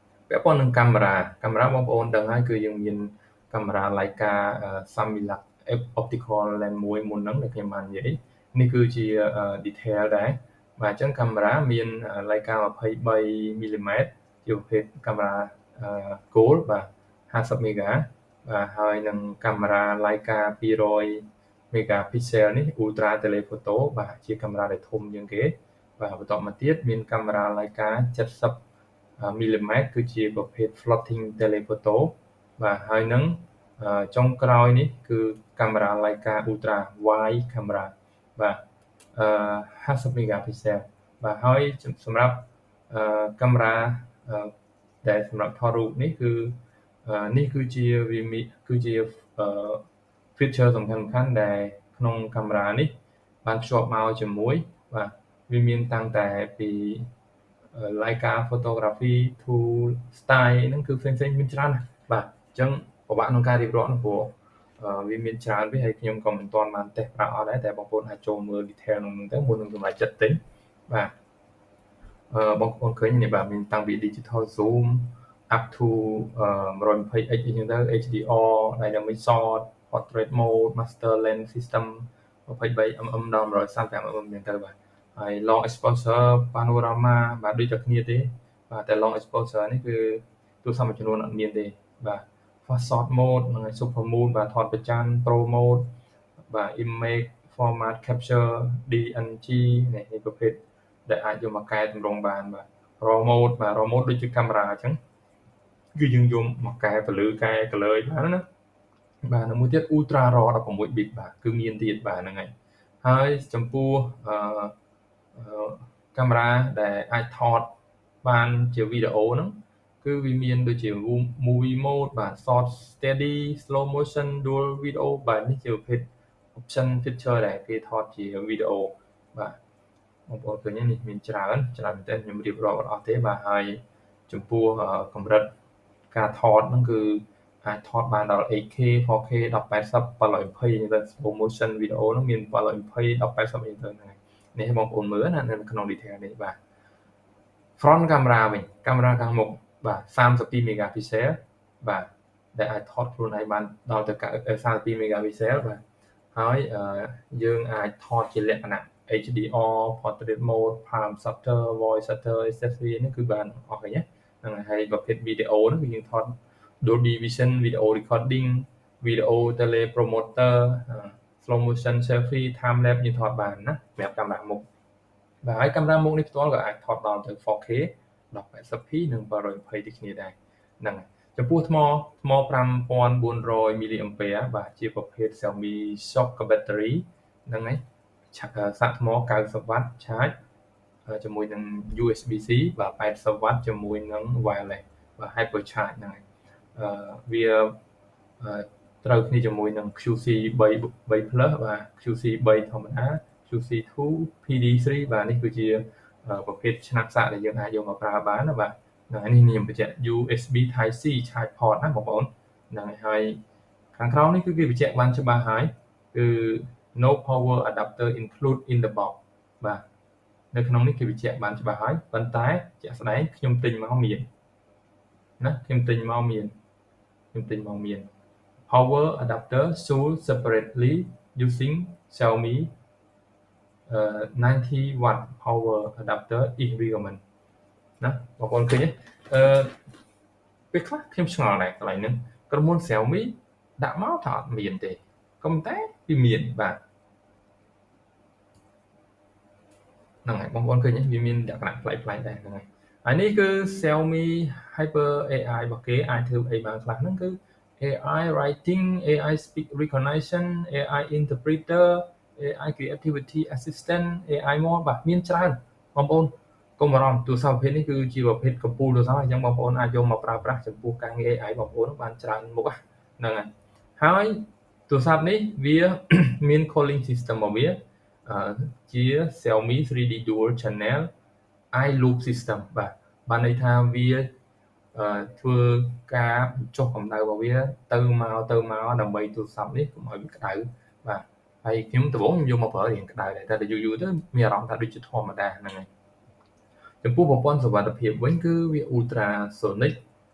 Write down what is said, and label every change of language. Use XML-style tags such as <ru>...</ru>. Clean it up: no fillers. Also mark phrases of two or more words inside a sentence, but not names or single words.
<km>ពាក់ព័ន្ធនឹងកាមេរ៉ាបងប្អូនដឹងហើយគឺយើងមានកាមេរ៉ា Leica Samilak</km> <en>optical lens</en> <km>មួយមុនហ្នឹងដែលខ្ញុំបាននិយាយនេះគឺជា detail ដែរបាទអញ្ចឹងកាមេរ៉ាមាន Leica 23 mm ជាប្រភេទកាមេរ៉ាgold បាទ50 mega បាទហើយនឹងកាមេរ៉ា Leica 200 megapixel នេះ</km> <en>ultra telephoto</en> <km>បាទជាកាមេរ៉ាដែលធំជាងគេបាទបន្តមកទៀតមានកាមេរ៉ា Leica 70 mm គឺជាប្រភេទ</km> <en>floating telephoto</en> <km>បាទហើយនឹងចុងក្រោយនេះគឺកាមេរ៉ា Leica</km> <en>ultra wide camera</en> <km>បាទ50 megapixel បាទហើយសម្រាប់កាមេរ៉ាដែលសម្រាប់ថតរូបនេះគឺនេះគឺជា feature សំខាន់ៗដែលក្នុងកាមេរ៉ានេះបានភ្ជាប់មកជាមួយបាទវា មានតាំងតែពី Leica</km> <en>photography tool style</en> <km>ហ្នឹងគឺផ្សេងៗមានច្រើនណាស់បាទអញ្ចឹងពិបាកក្នុងការរៀបរាប់នោះព្រោះវាមានច្រើនពេកហើយខ្ញុំក៏មិនទាន់បានតេស្តប្រើអត់ដែរតែបងប្អូនអាច ចូលមើល detail ក្នុងហ្នឹងទៅមុននឹងសម្រេចចិត្តទិញបាទបងប្អូនឃើញនេះបាទមានតាំងពី</km> <en>digital zoom up to 120x</en> <km>អីចឹងទៅ</km> <en>HDR dynamic shot portrait mode master lens system</en> <km>23mm ដល់135mm ចឹងទៅបាទហើយ</km> <en>long exposure panorama</en> <km>បាទដូចតែគ្នាទេបាទតែ</km> <en>long exposure</en> <km>នេះគឺ ទូរស័ព្ទមួយចំនួនអត់មានទេបាទ</km> <en>fast shot mode</en> <km>និង</km> <en>super moon</en> <km>បាទថតប្រច័ណ្ឌ</km> <en>pro mode</en> <km>បាទ</km> <en>image format capture DNG</en> <km>នេះប្រភេទដែលអាចយកមកកែតម្រង់បានបាទ</km> <en>raw mode</en> <km>បាទ</km> <en>raw mode</en> <km>ដូចជាកាមេរ៉ាអញ្ចឹងគឺយើងយកមកកែពន្លឺកែ color បានណាបាទនិងមួយទៀត</km> <en>ultra raw 16 bit</en> <km>បាទគឺមានទៀតបាទហ្នឹងហើយចំពោះ កាមេរ៉ាដែលអាចថតបានជាវីដេអូហ្នឹងគឺវាមានដូចជា</km> <en>movie mode</en> <km>បាទ</km> <en>short steady slow motion dual video</en> <km>បាទនេះជាប្រភេទ</km> <en>option feature</en> <km>ដែលគេថតជាវីដេអូបាទបងប្អូនឃើញនេះមានច្រើនមែនទែនខ្ញុំរៀបរាប់អត់អស់ទេបាទហើយចំពោះកម្រិតការថតហ្នឹងគឺអាចថតបានដល់ 8K 4K 1080 720ទៅ</km> <en>slow motion video</en> <km>ហ្នឹងមាន 720 1080អីទៅហ្នឹងនេះបងប្អូនមើលណានៅក្នុង detail នេះបាទ</km> <en>front camera</en> <km>វិញកាមេរ៉ាខាងមុខបាទ32 megapixel បាទដែលអាចថតខ្លួនឯងបានដល់ទៅ32 megapixel បាទហើយយើងអាចថតជាលក្ខណៈ</km> <en>HDR portrait mode palm shutter voice shutter etc</en> <km>នេះគឺបានអ ស់ហើយហ្នឹងហើយប្រភេទវីដេអូហ្នឹងគឺយើងថត</km> <en>Dolby Vision video recording video teleprompter slow motion selfie time lapse</en> <km>យើងថតបានណាសម្រាប់កាមេរ៉ាមុខបាទហើយកាមេរ៉ាមុខនេះផ្ទាល់ក៏អាចថតដល់ទៅ 4K 1080p និង720ដូចគ្នាដែរហ្នឹងចំពោះថ្ម5400 mAh បាទជាប្រភេទ Xiaomi Shock Battery ហ្នឹងហើយសាកថ្ម90 W charge ជាមួយនឹង USB-C បាទ80 W ជាមួយ នឹង wireless បាទ</km> <en>hyper charge</en> <km>ហ្នឹងហើយវាត្រូវគ្នាជាមួយនឹង QC 3 Plus បាទ QC 3ធម្មតា QC2 PD3 បាទ នេះគឺជាប្រភេទឆ្នាំងសាកដែលយើងអាចយកមកប្រើបានណាបាទហ្នឹងហើយនេះខ្ញុំបញ្ជាក់</km> <en>USB Type C charge port</en> <km>ណាបងប្អូនហ្នឹងហើយខាងក្រោមនេះគឺគេបញ្ជាក់បានច្បាស់ហើយគឺ</km> <en>no power adapter include in the box</en> <km>បាទនៅក្នុងនេះគេបញ្ជាក់បានច្បាស់ហើយប៉ុន្តែជាក់ស្ដែងខ្ញុំទិញមកមានណាខ្ញុំទិញមកមាន</km> <en>power adapter sold separately using Xiaomi 90 watt power adapter is recommend</en> <km>ណាបងប្អូនឃើញទេពេលខ្លះខ្ញុំឆ្ងល់ដែរកន្លែងហ្នឹងក្រុមហ៊ុន Xiaomi ដាក់មកថាអត់មានទេក៏ប៉ុន្តែវាមានបាទហ្នឹងហើយបងប្អូនឃើញទេវាមានលក្ខណៈប្លែក ៗដែរហ្នឹងហើយនេះគឺ Xiaomi Hyper AI របស់គេអាចធ្វើអីបានខ្លះហ្នឹងគឺ</km> <en>AI writing AI speak recognition AI interpreter AI creativity assistant AI</en> <km>more បាទមានច្រើនបងប្អូនកុំបារម្ភទូរស័ព្ទប្រភេទនេះគឺជាប្រភេទកំពូលទូរស័ព្ទអញ្ចឹងបងប្អូនអាចយកមកប្រើប្រាស់ចំពោះ ការងារ AI បងប្អូនបានច្រើនមុខហ្នឹងហើយទូរស័ព្ទនេះវាមាន</km> <en>calling system</en> <km>របស់វាជា Xiaomi 3D Dual Channel Eye Loop System បាទបានន័យថាវាធ្វើការចុះកម្ដៅរបស់វាទៅមកដើម្បីទូរស័ព្ទនេះកុំឲ្យវាក្ដៅបាទហើយខ្ញុំដំបូងខ្ញុំយកមកប្រើរៀងក្ដៅដែរតែយូរទៅមានអារម្មណ៍ថាដូចជាធម្មតាហ្នឹងហើយចំពោះប្រព័ន្ធសុវត្ថិភាពវិញគឺវា Ultrasonic</km>